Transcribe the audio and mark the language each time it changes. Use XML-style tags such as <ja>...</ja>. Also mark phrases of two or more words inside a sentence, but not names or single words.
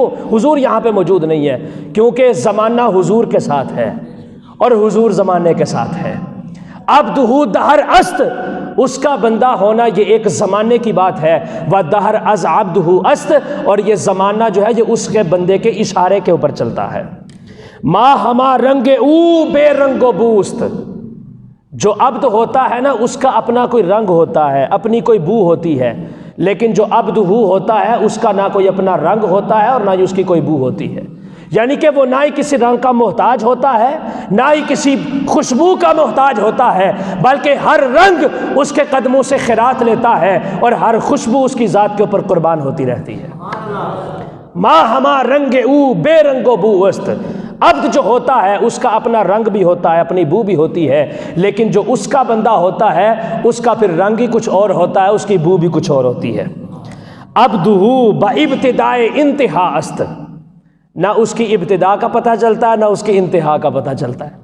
<ur>حضور یہاں پہ موجود نہیں ہے، کیونکہ زمانہ حضور کے ساتھ ہے اور حضور زمانے کے ساتھ ہے۔</ur> <fa>عبدہ دہر است،</fa> <ur>اس کا بندہ ہونا یہ ایک زمانے کی بات ہے،</ur> <fa>و دہر از عبدہ است،</fa> <ur>اور یہ زمانہ جو ہے یہ اس کے بندے کے اشارے کے اوپر چلتا ہے۔</ur> <fa>ما ہما رنگ او بے رنگ و بوست،</fa> <ur>جو عبد ہوتا ہے نا اس کا اپنا کوئی رنگ ہوتا ہے، اپنی کوئی بو ہوتی ہے، لیکن جو عبدہ ہوتا ہے اس کا نہ کوئی اپنا رنگ ہوتا ہے اور نہ ہی اس کی کوئی بو ہوتی ہے، یعنی کہ وہ نہ ہی کسی رنگ کا محتاج ہوتا ہے نہ ہی کسی خوشبو کا محتاج ہوتا ہے، بلکہ ہر رنگ اس کے قدموں سے خیرات لیتا ہے اور ہر خوشبو اس کی ذات کے اوپر قربان ہوتی رہتی ہے۔</ur> <fa>ما ہما رنگ او بے رنگ و بو است،</fa> <ur>عبد جو ہوتا ہے اس کا اپنا رنگ بھی ہوتا ہے، اپنی بو بھی ہوتی ہے، لیکن جو اس کا بندہ ہوتا ہے اس کا پھر رنگ ہی کچھ اور ہوتا ہے، اس کی بو بھی کچھ اور ہوتی ہے۔</ur> <fa>عبدہ بابتدائے انتہا است،</fa> <ur>نہ اس کی ابتدا کا پتہ چلتا ہے نہ اس کی انتہا کا پتہ چلتا ہے۔</ur>